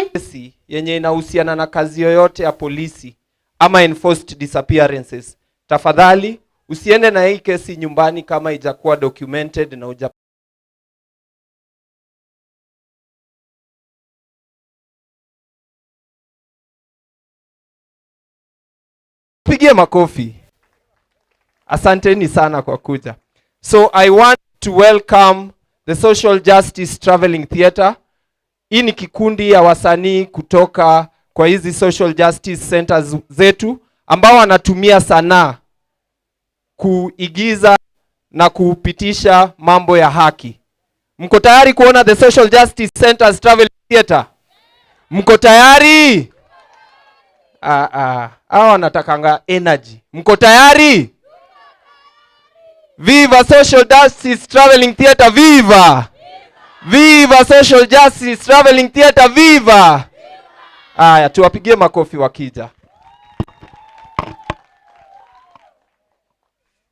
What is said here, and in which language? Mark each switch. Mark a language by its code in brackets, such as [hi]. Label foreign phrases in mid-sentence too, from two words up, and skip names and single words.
[sw] Kesi yenye inahusiana na kazi yoyote ya polisi ama [en] enforced disappearances, [sw] tafadhali usiende na hii kesi nyumbani kama haijakuwa documented na pigie makofi. Asanteni sana kwa kuja. [en] So I want to welcome the Social Justice Traveling Theatre. [sw] Hii ni kikundi ya wasanii kutoka kwa hizi [en] social justice centers [sw] zetu ambao wanatumia sanaa kuigiza na kupitisha mambo ya haki. Mko tayari kuona the Social Justice Centers Traveling Theatre? Mko tayari? Hawa wanatakanga energy. Mko tayari? Viva Social Justice Traveling Theatre, viva! Viva Social Justice Traveling Theatre, viva! Aya, tuwapigie makofi wakija.